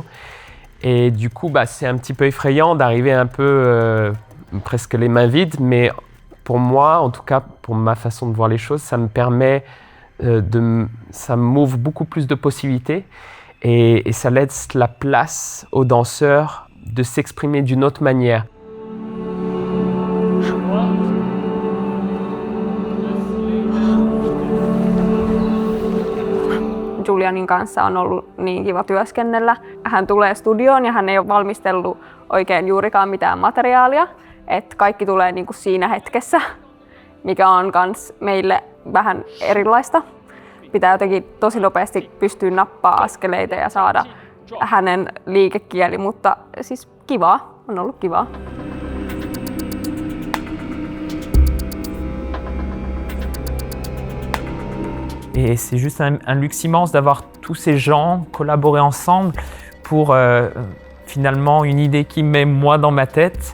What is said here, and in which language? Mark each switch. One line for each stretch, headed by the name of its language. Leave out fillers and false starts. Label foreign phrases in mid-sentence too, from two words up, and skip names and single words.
French: Et du coup, c'est un petit peu effrayant d'arriver un peu presque les mains vides, mais pour moi, en tout cas pour ma façon de voir les choses, ça me permet ça m'ouvre beaucoup plus de possibilités et ça laisse la place aux danseurs de s'exprimer d'une autre manière.
Finnish: Julianin kanssa on ollut niin kiva työskennellä. Hän tulee studioon ja hän ei ole valmistellut oikein juurikaan mitään materiaalia. Että kaikki tulee niin kuin siinä hetkessä, mikä on kans meille vähän erilaista. Pitää jotenkin tosi nopeasti pystyä nappaa askeleita ja saada hänen liikekieli, mutta siis kivaa, on ollut kivaa.
French: Et c'est juste un luxe immense d'avoir tous ces gens collaborer ensemble pour finalement une idée qui met moi dans ma tête.